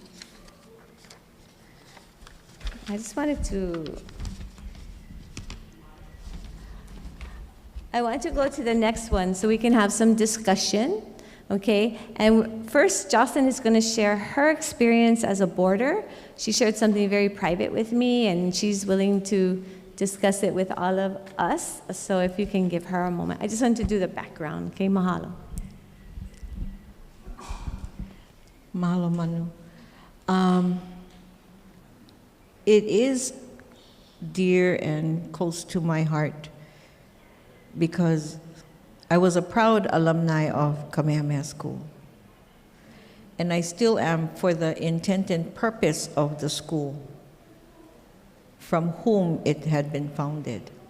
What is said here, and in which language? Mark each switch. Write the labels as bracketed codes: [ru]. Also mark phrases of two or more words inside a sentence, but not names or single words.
[en] I just wanted to, I want to go to the next one so we can have some discussion, okay? And first, Jocelyn is going to share her experience as a boarder. She shared something very private with me, and she's willing to discuss it with all of us. So if you can give her a moment. I just want to do the background, okay? Mahalo. Mahalo, Manu. It is dear and close to my heart because I was a proud alumni of Kamehameha School. And I still am for the intent and purpose of the school from whom it had been founded.